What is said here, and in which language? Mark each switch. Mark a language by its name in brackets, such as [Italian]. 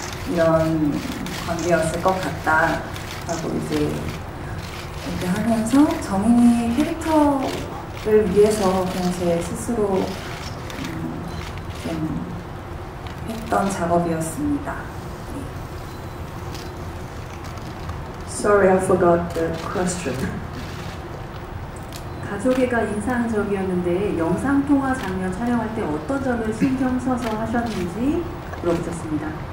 [Korean] 이런 관계였을 것 같다라고 이제 얘기하면서 정인이 캐릭터를 위해서 그냥 제 스스로 좀 했던 작업이었습니다. [English] Sorry, I forgot the question. [Korean] 가족애가 인상적이었는데 영상통화 장면 촬영할 때 어떤 점을 신경 써서 하셨는지 물어보셨습니다.